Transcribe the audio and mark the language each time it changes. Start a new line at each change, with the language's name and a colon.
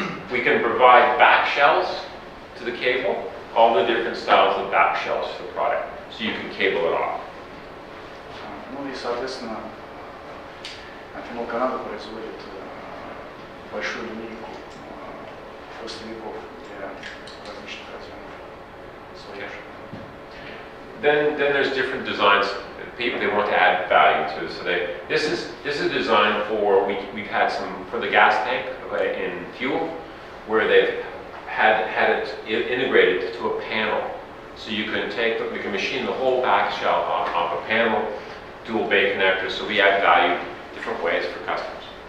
English: We can provide back shells to the cable, all the different styles of back shells for the product, so you can cable it off.
Russian: Ну и, соответственно, Amphenol Canada производит большую линейку хвостовиков для различных разъемов.
English: Then there's different designs. People, they want to add value to, so this is designed for, we've had some for the gas tank in fuel, where they've had it integrated to a panel, so you can machine the whole back shell off a panel, dual bay connector, so we add value different ways for customers.